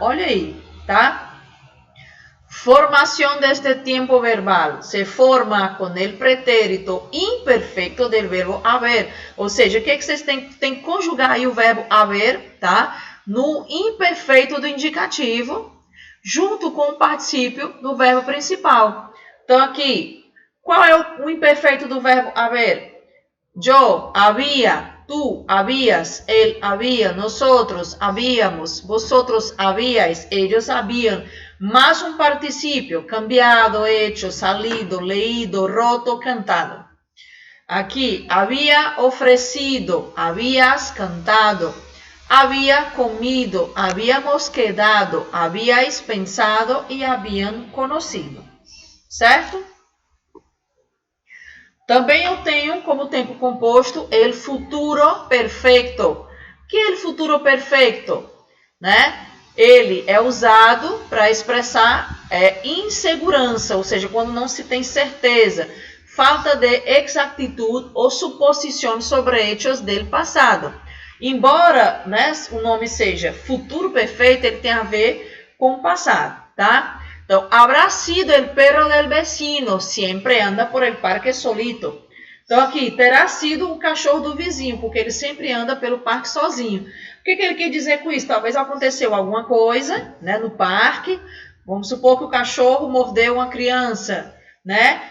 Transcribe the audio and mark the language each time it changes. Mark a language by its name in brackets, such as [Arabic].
[Portuguese] Olha aí, tá? Formação deste tempo verbal se forma com o pretérito imperfeito do verbo haver. Ou seja, o que vocês têm que conjugar aí o verbo haver, tá? No imperfeito do indicativo, junto com o particípio do verbo principal. Então, aqui, qual é o imperfeito do verbo haver? [Spanish] Yo había, tú habías, él había, nosotros habíamos, vosotros habíais, ellos habían, más un participio, cambiado, hecho, salido, leído, roto, cantado. Aquí, había ofrecido, habías cantado, había comido, habíamos quedado, habíais pensado e habían conocido. [Portuguese] Certo? Também eu tenho como tempo composto el futuro perfeito. O que é o futuro perfeito? Né? Ele é usado para expressar insegurança, ou seja, quando não se tem certeza, falta de exactitud ou suposição sobre [Spanish] hechos del passado. [Portuguese] Embora, né, o nome seja futuro perfeito, ele tem a ver com o passado, tá? Então, [Spanish] habrá sido el perro del vecino, sempre anda por el parque solito. [Portuguese] Então, aqui, terá sido o cachorro do vizinho, porque ele sempre anda pelo parque sozinho. O que ele quer dizer com isso? Talvez aconteceu alguma coisa, né, no parque. Vamos supor que o cachorro mordeu uma criança, né?